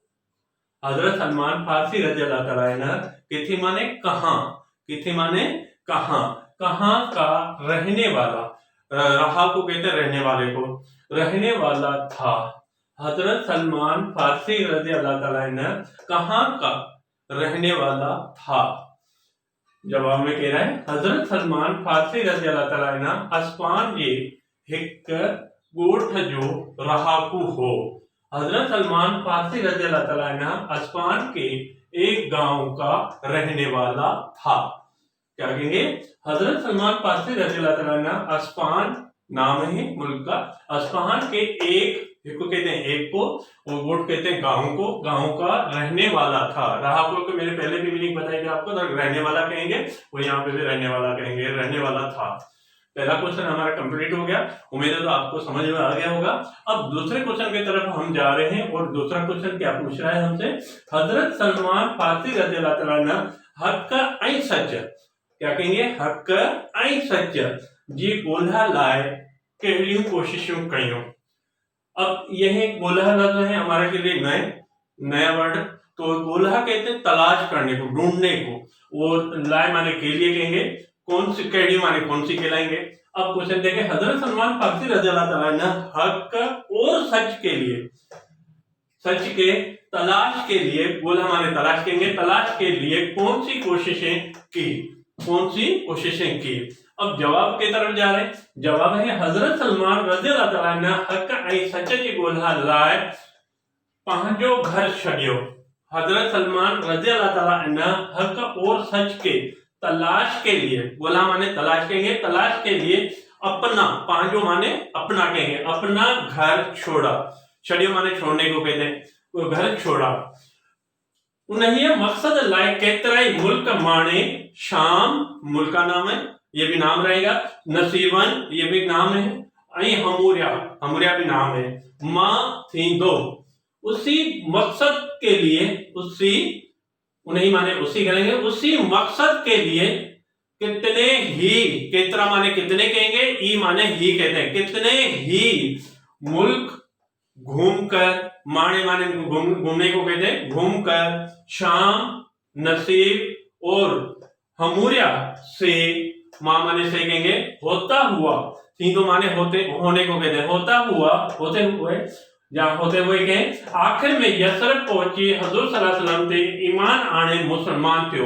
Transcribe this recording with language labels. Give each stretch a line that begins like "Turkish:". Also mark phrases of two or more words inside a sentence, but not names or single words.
Urdu: حضرت سلمان فارسی رضی اللہ تعالیٰ عنہ کتھے معنی کہاں، کتھے معنی کہاں، کہاں کا رہنے والا، رہاکو کہتے ہیں رہنے والے کو، رہنے والا تھا. حضرت سلمان فارسی رضی اللہ تعالیٰ عنہ کہاں کا رہنے والا تھا. جواب میں کہہ رہا ہے
Sindhi: हजरत सलमान फारसी रज़ी अल्लाह तआला अन्हु अस्पान जे हिक गोठ जो रहाकू हो।
Urdu: حضرت سلمان فارسی رضی اللہ تعالیٰ عنہ اصفہان کے ایک گاؤں کا رہنے والا تھا. کیا کہیں گے? حضرت سلمان فارسی رضی اللہ تعالیٰ عنہ اصفہان نام ہے ملک کا، اصفہان کے ایک کو کہتے ہیں ایک کو اور گوٹھ کہتے ہیں گاؤں کو، گاؤں کا رہنے والا تھا. رہاکو کو میں نے پہلے بھی میننگ بتائی تھی آپ کو، تو رہنے والا کہیں گے وہ یہاں پہ بھی رہنے والا کہیں گے، رہنے والا تھا. پہلا کوئسچن ہمارا کمپلیٹ ہو گیا، امید ہے تو آپ کو سمجھ میں آ گیا ہوگا. اب دوسرے کوئسچن کی طرف ہم جا رہے ہیں اور دوسرا کوئسچن کیا پوچھ رہا ہے ہم سے، حضرت سلمان فارسی رضی اللہ تعالیٰ عنہ
Sindhi: हक ऐं सच,
Urdu: کیا کہیں گے?
Sindhi: हक ऐं सच जी ॻोल्हा लाइ कहिड़ियूं कोशिशूं कयूं।
Urdu: اب یہ گولہا لفظ ہے ہمارے کے لیے نیا ورڈ. تو گولہا کہتے ہیں تلاش کرنے کو، ڈھونڈنے کو، اور لائی معنی کے لیے کہیں گے، کون سی کیڑی معنی کون سی کہلائیں گے. اب کوئسچن دیکھیں، حضرت سلمان فارسی رضی اللہ تعالیٰ عنہ حق اور سچ کے لیے، سچ کے تلاش کے لیے، گولہا معنی تلاش کہیں گے، تلاش کے لیے کون سی کوششیں کی، کون سی کوششیں کی. اب جواب کی طرف جا رہے ہیں۔ جواب ہے
Sindhi: हजरत सलमान रज़ी अल्लाह तआला अन्हु हक ऐं सच जी ॻोल्हा लाइ पंहिंजो घर छॾियो।
Urdu: حضرت سلمان رضی اللہ تعالیٰ عنہ حق اور سچ کے تلاش کے لیے، گولہا معنی تلاش کہیں گے، تلاش کے لیے اپنا، پنہنجو معنی اپنا کہیں گے، اپنا گھر چھوڑا، چھڈیو معنی چھوڑنے کو کہتے ہیں، وہ گھر چھوڑا.
Sindhi: उन्हीं मकसद लाइ केतिराई मुल्क
Urdu: معنی، شام ملک کا نام ہے، یہ بھی نام رہے گا، نصیبن یہ بھی نام ہے، ایں عموریہ، عموریہ بھی نام ہے,
Sindhi: मां थींदो,
Urdu: اسی مقصد کے لیے، اسی، انہیں معنی اسی کریں گے، اسی مقصد کے لیے کتنے ہی، کیترا معنی کتنے کہیں گے، ای معنی ہی کہتے ہیں، کتنے ہی ملک گھوم کر، معنی گھومنے کو کہتے ہیں، گھوم کر، شام، نصیب اور عموریہ سے، ماں معنی سے کہیں گے، ہوتا ہوا، تھیندو معنی ہوتے، ہونے کو کہتے ہیں، ہوتا ہوا، ہوتے ہوئے، جہاں ہوتے ہوئے کہیں، آخر میں یثرب پہنچی، حضور صلی اللہ علیہ وسلم
Sindhi: ते ईमान आने मुसलमान थियो।